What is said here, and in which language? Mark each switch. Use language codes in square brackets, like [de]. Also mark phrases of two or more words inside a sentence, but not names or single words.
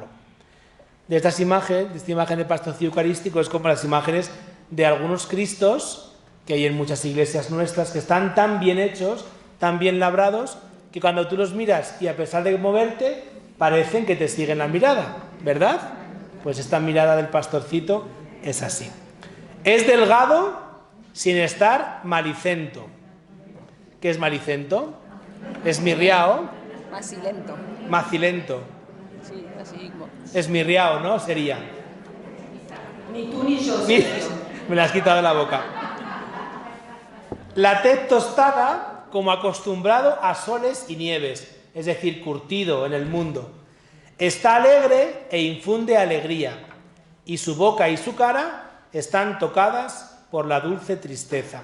[es] De esta imagen del pastorcillo eucarístico es como las imágenes de algunos cristos que hay en muchas iglesias nuestras, que están tan bien hechos, tan bien labrados, que cuando tú los miras y a pesar de moverte, parecen que te siguen la mirada, ¿verdad? Pues esta mirada del pastorcito es así. Es delgado sin estar malicento. ¿Qué es malicento? Esmirriao. Macilento. Macilento. Sí, así como. Esmirriao, ¿no? Sería. Ni tú ni yo. Me la has quitado de la boca. La tez tostada como acostumbrado a soles y nieves, es decir, curtido en el mundo. Está alegre e infunde alegría, y su boca y su cara están tocadas por la dulce tristeza.